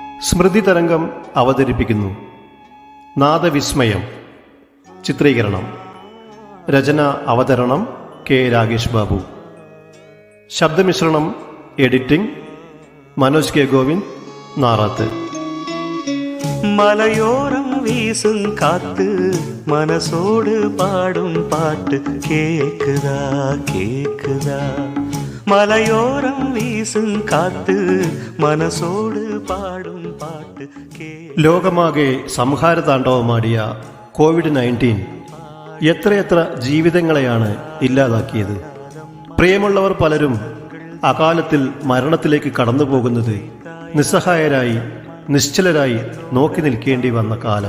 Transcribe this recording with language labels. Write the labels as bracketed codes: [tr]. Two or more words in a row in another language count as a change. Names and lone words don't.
[ml] സ്മൃതി തരംഗം അവതരിപ്പിക്കുന്നു നാദവിസ്മയം. ചിത്രീകരണം, രചന, അവതരണം കെ രാഗേഷ് ബാബു. ശബ്ദമിശ്രണം, എഡിറ്റിംഗ് മനോജ് കെ ഗോവിന്ദ്, നാറാത്ത്. [ta] மலையோரம் வீசும் காத்து மனசோடு பாடும் பாட்டு கேக்குதா கேக்குதா. மலையோரம் வீசும் காத்து [ml] മനസോട് പാടും പാട്ട്. ലോകമാകെ സംഹാരതാണ്ഡവമാടിയ കോവിഡ്-19 എത്രയെത്ര ജീവിതങ്ങളെയാണ് ഇല്ലാതാക്കിയത്. പ്രിയമുള്ളവർ പലരും അകാലത്തിൽ മരണത്തിലേക്ക് കടന്നു പോകുന്നത് നിസ്സഹായരായി നിശ്ചലരായി നോക്കി നിൽക്കേണ്ടി വന്ന കാലം.